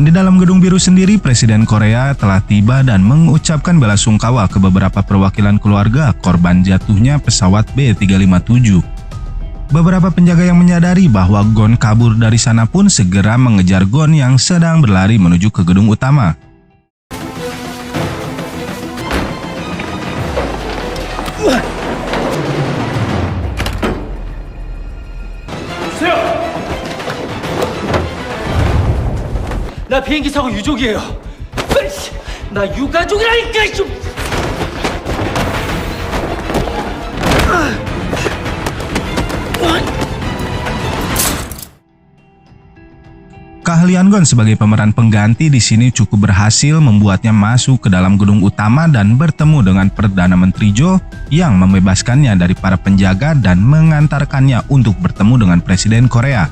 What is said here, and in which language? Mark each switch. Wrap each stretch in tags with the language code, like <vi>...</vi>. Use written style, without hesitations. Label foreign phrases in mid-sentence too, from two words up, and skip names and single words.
<id>Di dalam gedung biru sendiri, Presiden Korea telah tiba dan mengucapkan belasungkawa ke beberapa perwakilan keluarga korban jatuhnya pesawat B357. Beberapa penjaga yang menyadari bahwa Gon kabur dari sana pun segera mengejar Gon yang sedang berlari menuju ke gedung utama.</id> <ko>나 비행기 사고 유족이에요. 나 유가족이라니까 좀.</ko> <id>Keahlian Gon sebagai pemeran pengganti di sini cukup berhasil membuatnya masuk ke dalam gedung utama dan bertemu dengan Perdana Menteri Jo yang membebaskannya dari para penjaga dan mengantarkannya untuk bertemu dengan Presiden Korea.</id>